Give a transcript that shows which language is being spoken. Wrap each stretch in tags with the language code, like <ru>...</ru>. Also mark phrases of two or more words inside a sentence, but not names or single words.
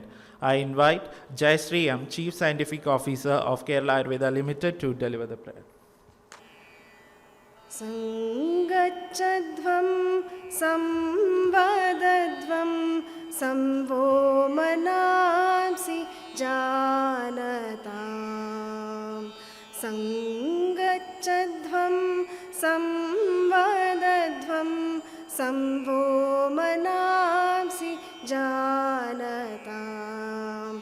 <en>I invite Jayashree M., Chief Scientific Officer of Kerala Ayurveda Limited, to deliver the prayer.</en> <sa>Sangachadvam samvadadvam samvo manamsi janatam. Sangachadvam samvadadvam samvo manamsi janatam.</sa>